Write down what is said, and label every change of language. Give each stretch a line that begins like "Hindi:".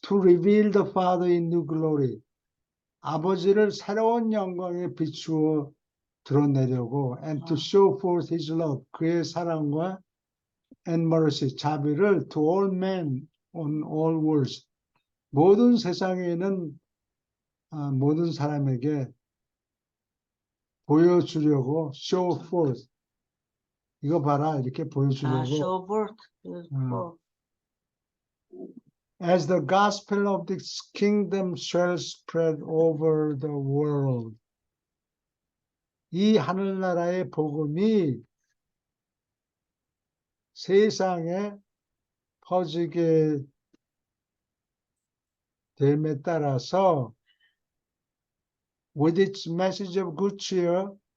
English: To reveal the Father in new glory.
Korean: 아버지를 새로운 영광에 비추어 드러내려고
English: and to show forth his love.
Korean: 그의 사랑과
English: and mercy.
Korean: 자비를
English: to all men on all worlds.
Korean: 모든 세상에 있는 모든 사람에게 보여주려고
English: show forth.
Korean: 이거 봐라 이렇게 보여주려고.
English: show forth. As the gospel of this kingdom shall spread over the world.
Korean: 이 하늘나라의 복음이 세상에 퍼지게 됨에 따라서
English: with its message of good cheer,